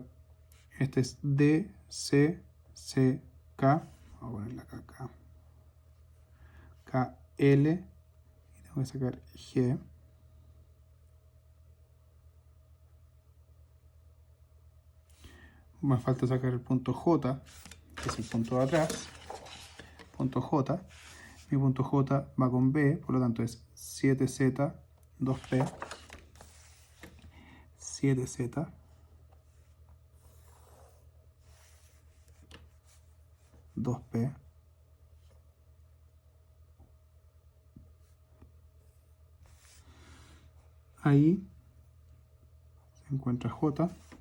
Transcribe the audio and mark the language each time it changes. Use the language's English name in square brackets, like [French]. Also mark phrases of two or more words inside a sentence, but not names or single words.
[Spanish] Este es D, C, C, K, vamos a ponerla acá, K, K, L, y tengo que sacar G. Me falta sacar el punto J, que es el punto de atrás. Punto J. Mi punto J va con B, por lo tanto es 7Z, 2P, 7Z, 2P, ahí se encuentra J,